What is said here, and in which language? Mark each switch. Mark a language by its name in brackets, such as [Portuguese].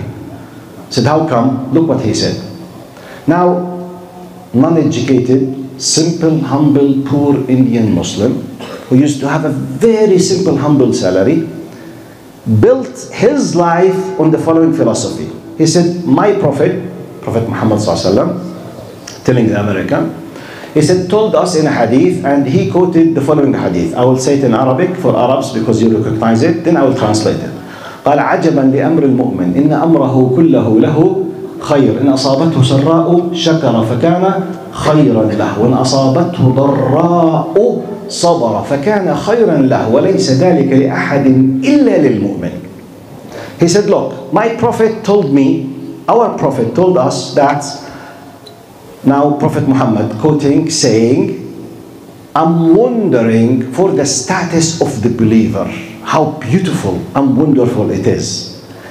[English] I said, how come? Look what he said. Now, non-educated, simple, humble, poor Indian Muslim who used to have a very simple, humble salary, built his life on the following philosophy. He said, my Prophet Muhammad ﷺ, telling the American, he said, told us in a hadith, and he quoted the following hadith. I will say it in Arabic for Arabs because you recognize it, then I will translate it. [Arabic] قال عجبا لأمر المؤمن إن أمره كله له خير إن أصابته سراء شكر فكان خيرا له وإن أصابته ضراء صبر فكان خيرا له وليس ذلك لأحد إلا للمؤمن. [English] He said, look, my Prophet told me, our Prophet told us that, now Prophet Muhammad quoting, saying, I'm wondering for the status of the believer, how beautiful and wonderful it is.